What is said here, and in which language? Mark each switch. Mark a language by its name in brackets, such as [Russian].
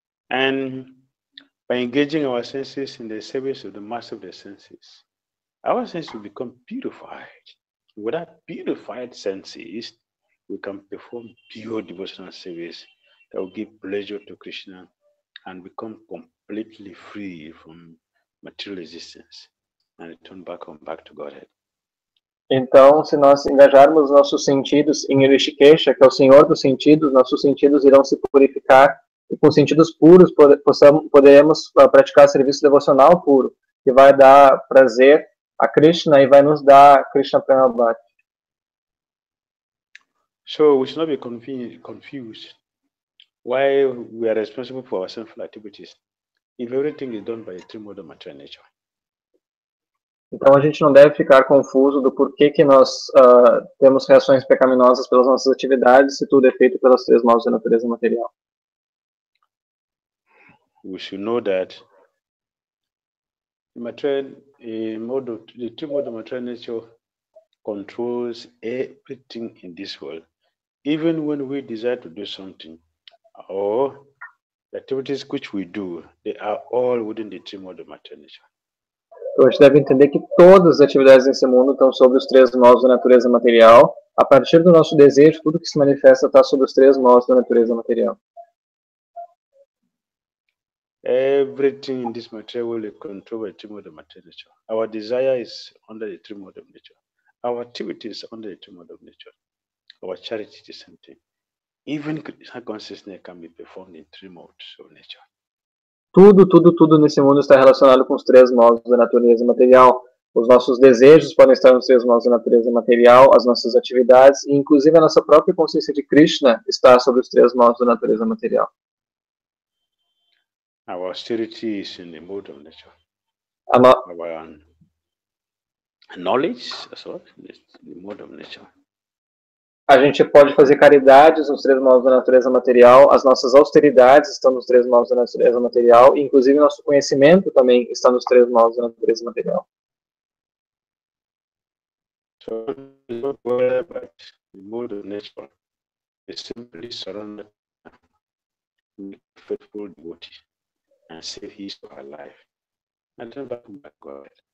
[English] And by engaging our senses in the service of the master of the senses, our senses will become purified. Without purified senses, we can perform pure devotional service that will give pleasure to Krishna and become completely free from material existence and return back to Godhead. [Portuguese] Então, se nós engajarmos nossos sentidos em Hrishikesha, que é o Senhor dos Sentidos, nossos sentidos irão se purificar e com sentidos puros poderemos praticar serviço devocional puro, que vai dar prazer a Krishna e vai nos dar Krishna Prema Bhakti. [English] So we should not be confused why we are responsible for our sinful activities if everything is done by the three modes of material nature. [Portuguese] Então a gente não deve ficar confuso do porquê que nós temos reações pecaminosas pelas nossas atividades se tudo é feito pelas três modos da natureza material. [English] We should know that the three modes of material nature controls everything in this world. Even when we desire to do something, or the activities which we do, they are all within the three modes of material nature. [Portuguese] Então, a gente deve entender que todas as atividades nesse mundo estão sobre os três modos da natureza material. A partir do nosso desejo, tudo que se manifesta está sobre os três modos da natureza material. [English] Everything in this material world is controlled by the three modes of material nature. Our desire is under the three modes of nature. Our activities are under the three modes of nature. Our charity is the same thing. Even consciousness can be performed in three modes of nature. [Portuguese] Tudo nesse mundo está relacionado com os três modos da natureza material. Os nossos desejos podem estar nos três modos da natureza material, as nossas atividades, e inclusive a nossa própria consciência de Krishna está sobre os três modos da natureza material. [English] Our austerity is in the mode of nature. Our knowledge as well is in the mode of nature. [Portuguese] A gente pode fazer caridades nos três modos da natureza material, as nossas austeridades estão nos três modos da natureza material, e inclusive nosso conhecimento também está nos três modos da natureza material. [English] So, but the mode of nature is simply surrender to faithful devotee and save his or her life, and turn back to God.